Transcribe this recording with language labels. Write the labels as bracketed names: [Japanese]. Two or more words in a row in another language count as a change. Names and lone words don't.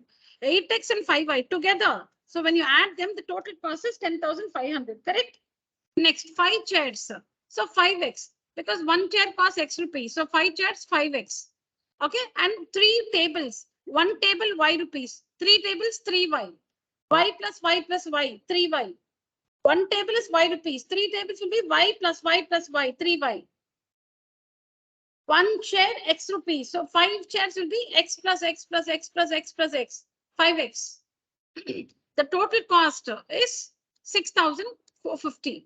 [English] 8X and 5Y together. So when you add them, the total cost is 10,500. Correct? Next, 5 chairs. So 5X. Because one chair costs X rupees. So 5 chairs, 5X. Okay, and 3 tables. One table, Y rupees. 3 tables, 3Y. Y plus Y plus Y, 3Y. One table is Y rupees. 3 tables will be Y plus Y plus Y, 3Y. One chair, X rupees. So 5 chairs will be X plus X plus X plus X plus X, 5X. The total cost is 6,450.